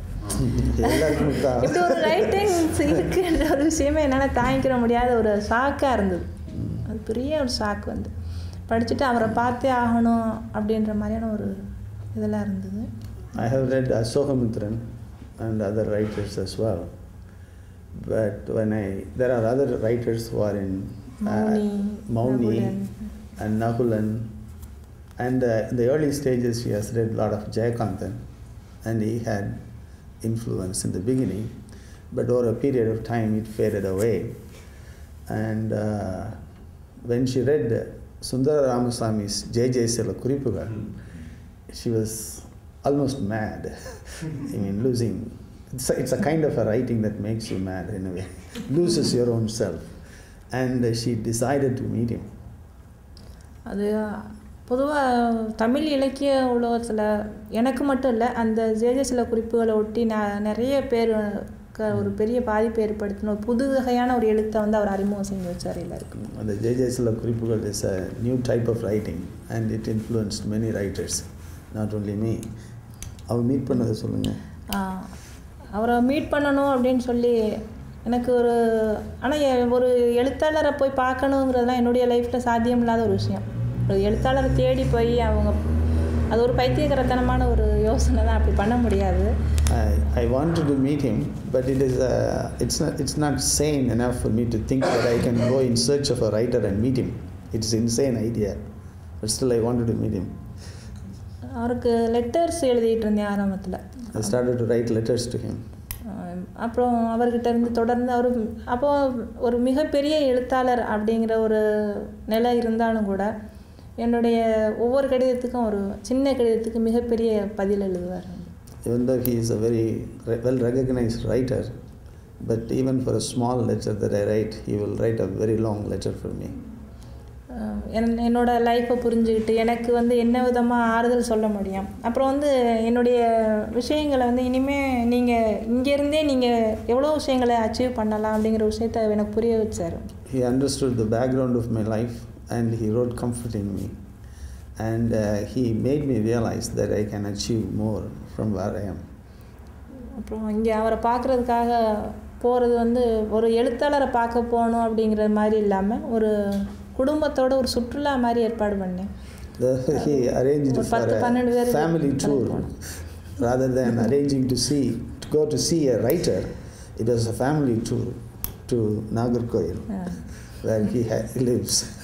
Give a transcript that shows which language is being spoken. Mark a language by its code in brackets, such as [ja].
[ta] இப்படி ஒரு ரைட்டிங்ஸ் இருக்குன்ற ஒரு விஷயமே என்னால் தாங்கிக்கிற முடியாத ஒரு ஷாக்காக இருந்தது. அது பெரிய ஒரு ஷாக் வந்து படிச்சுட்டு அவரை பார்த்தே ஆகணும் அப்படின்ற மாதிரியான ஒரு இதெல்லாம் இருந்தது. [en] I have read Asokamitran and other writers as well, but there are other writers who are in Mauni and Nahulan, and in the early stages he has read a lot of Jayakanthan, and he had influence in the beginning, but over a period of time it faded away, and when she read Sundara Ramaswamy's Sela Kuripugal, she was almost mad. I mean, losing. It's a kind of a writing that makes you mad in a way. Loses your own self. And she decided to meet him. [ta] அது பொதுவாக தமிழ் இலக்கிய உலகத்தில் எனக்கு மட்டும் இல்லை, அந்த சில குறிப்புகளை ஒட்டி நிறைய பேர் ஒரு பெரிய பாதிப்பை ஏற்படுத்தின ஒரு புது வகையான ஒரு எழுத்தை வந்து அவர் அறிமுகம் செஞ்சு வச்சார் எல்லாருக்கும். [en] அந்த சில குறிப்புகள் is a new type of writing and it influenced many writers, not only me. [ta] Our meet பண்ணதை சொல்லுங்கள். அவரை மீட் பண்ணணும் அப்படின்னு சொல்லி எனக்கு ஆனால் ஒரு எழுத்தாளரை போய் பார்க்கணுங்கிறதுலாம் என்னுடைய லைஃப்பில் சாத்தியம் இல்லாத ஒரு விஷயம். ஒரு எழுத்தாளரை தேடி போய் அது ஒரு பைத்தியகரத்தனமான ஒரு யோசனை தான், அப்படி பண்ண முடியாது. [en] I wanted to meet him, but it's not sane enough for me to think that I can go in search of a writer and meet him. It's an insane idea, but still I wanted to meet him. [ta] அவருக்கு letters எழுதிட்டு இருந்தேன் ஆரம்பத்தில். [en] I started to write letters to him. [ta] அப்புறம் அவர்கிட்ட இருந்து தொடர்ந்து அப்போ ஒரு மிகப்பெரிய எழுத்தாளர் அப்படிங்கிற ஒரு நிலை இருந்தாலும் கூட என்னுடைய ஒவ்வொரு கடிதத்துக்கும் ஒரு சின்ன கடிதத்துக்கு மிகப்பெரிய பதில் எழுதுவார். [en] Even though he is a very well recognized writer, but even for a small letter that I write, he will write a very long letter for me. [ta] என்னோட லைஃப்பை புரிஞ்சுக்கிட்டு எனக்கு வந்து என்ன விதமாக ஆறுதல் சொல்ல முடியும். அப்புறம் வந்து என்னுடைய விஷயங்களை வந்து இனிமேல் நீங்கள் இங்கேருந்தே நீங்கள் எவ்வளோ விஷயங்களை அச்சீவ் பண்ணலாம் அப்படிங்கிற விஷயத்தை எனக்கு புரிய வச்சார். [en] He understood the background of my life and he wrote comfort in me, and he made me realize that I can achieve more from where I am. [ta] அப்புறம் இங்கே அவரை பார்க்குறதுக்காக போகிறது வந்து ஒரு எழுத்தாளரை பார்க்க போகணும் அப்படிங்கிற மாதிரி இல்லாமல் ஒரு குடும்பத்தோட ஒரு சுற்றுலா மாதிரி ஏற்பாடு பண்ணேன். [en] He arranged for a family tour rather than arranging to go to see a writer. It was a family tour to Nagarkoil, where he lives.